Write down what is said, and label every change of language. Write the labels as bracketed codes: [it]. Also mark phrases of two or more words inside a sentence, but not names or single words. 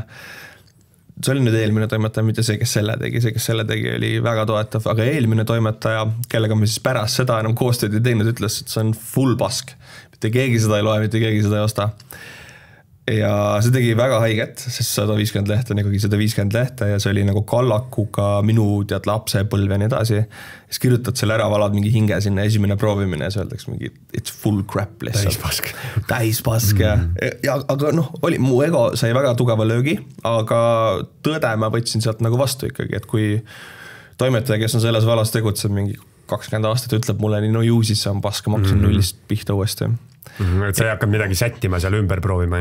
[et] See oli nüüd eelmine toimetaja, mitte see, kes selle tegi, oli väga toetav, aga eelmine toimetaja, kellega me siis pärast seda enam koostööd ei teinud, ütles, et see on full pask. Mitte keegi seda ei loe, mitte keegi seda ei osta. Ja see tegi väga haiget, sest 150 lehte on ikkagi 150 lehte ja see oli nagu kallakuga minu lapsepõlv ja nii edasi. Siis kirjutad selle ära, valad mingi hinge sinna, esimene proovimine ja see öeldaks mingi [en] it's full crap [et] lihtsalt. Täispask. Ja aga mu ego sai väga tugeva löögi, aga tõde ma võtsin sealt nagu vastu ikkagi, et kui toimetaja, kes on selles valas tegutseb mingi 20 aastat, ütleb mulle nii, no ju siis see on pask, ma hakkasin nullist pihta uuesti. Et sa ei hakkad midagi sättima seal ümber proovima,